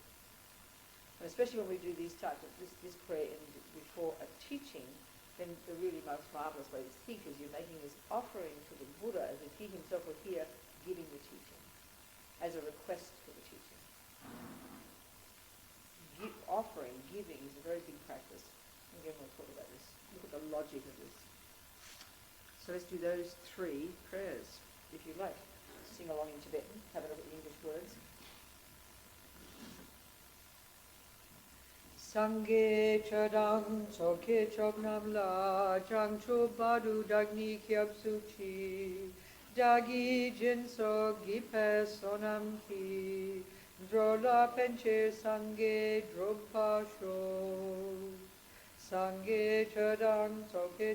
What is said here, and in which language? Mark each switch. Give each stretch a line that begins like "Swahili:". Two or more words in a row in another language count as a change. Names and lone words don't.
English: And especially when we do these types of this prayer before a teaching, then the really most marvellous way to think is you're making this offering to the Buddha as if he himself were here giving the teaching, as a request for the teaching. Offering, giving is a very big practice. Again, we'll talk about this. Look at the logic of this. So let's do those 3 prayers, if you like. Sing along in Tibetan, have a look at the English words.
Tibetan: སངས་རྒྱས་ཆོས་དང་ཚོགས་ཀྱི་མཆོག་རྣམས་ལ། བྱང་ཆུབ་བར་དུ་བདག་ནི་སྐྱབས་སུ་མཆི། བདག་གིས་སྦྱིན་སོགས་བགྱིས་པའི བསོད་ནམས་ཀྱིས། འགྲོ་ལ་ཕན་ཕྱིར་སངས་རྒྱས་འགྲུབ་པར་ཤོག། སངས་རྒྱས་ཆོས་དང་ཚོགས་ཀྱི